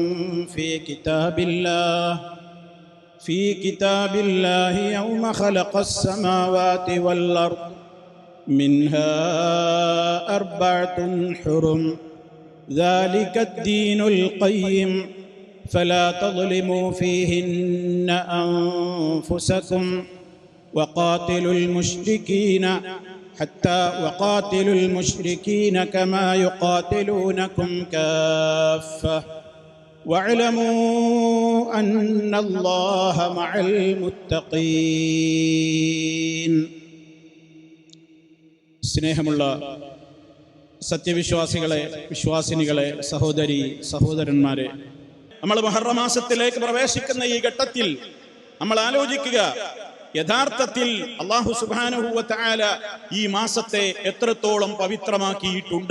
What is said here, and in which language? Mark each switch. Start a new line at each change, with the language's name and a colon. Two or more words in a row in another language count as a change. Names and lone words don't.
Arabic: في كتاب الله يوم خلق السماوات والأرض منها 4 حرم ذلك الدين القيم فلا تظلموا فيهن أنفسكم وقاتلوا المشركين كما يقاتلونكم كافة واعلموا أن الله مع المتقين.
Malayalam: സ്നേഹമുള്ള സത്യവിശ്വാസികളെ, വിശ്വാസിനികളെ, സഹോദരി സഹോദരന്മാരെ, നമ്മൾ മുഹറം മാസത്തിലേക്ക് പ്രവേശിക്കുന്ന ഈ ഘട്ടത്തിൽ നമ്മൾ ആലോചിക്കുക, യഥാർത്ഥത്തിൽ അല്ലാഹു
Arabic: سبحانه وتعالى
Malayalam: ഈ മാസത്തെ എത്രത്തോളം പവിത്രമാക്കിയിട്ടുണ്ട്.